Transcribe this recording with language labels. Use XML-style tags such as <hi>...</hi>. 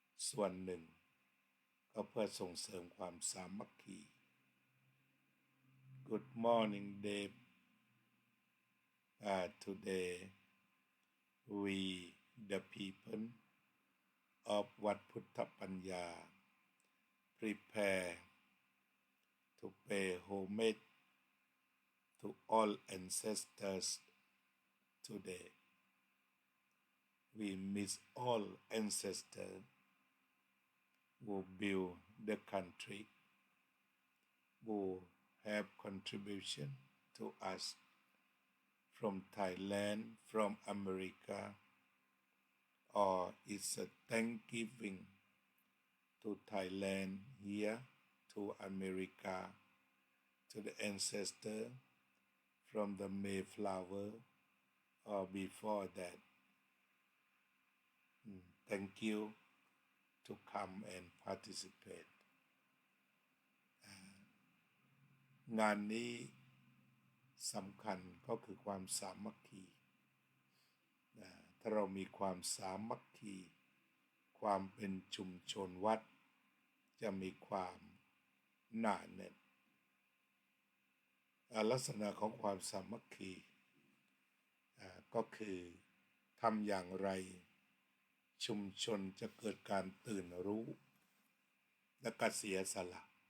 <th>ส่วนหนึ่งก็เพื่อส่งเสริมความสามัคคี</th> <en>Good morning Dave today we the people of Wat Phutta Panya prepare to pay homage to all ancestors today. We miss all ancestors who built the country, who have contribution to us from Thailand, from America, or it's a Thanksgiving to Thailand here, to America, to the ancestor from the Mayflower, or before that. Thank you to come and participate.</en> <th>งานนี้สำคัญก็คือความสามัคคีถ้าเรามีความสามัคคีความเป็นชุมชนวัดจะมีความหนาแน่นลักษณะของความสามัคคีก็คือทำอย่างไรชุมชนจะเกิดการตื่นรู้และก็เสียสละ</th>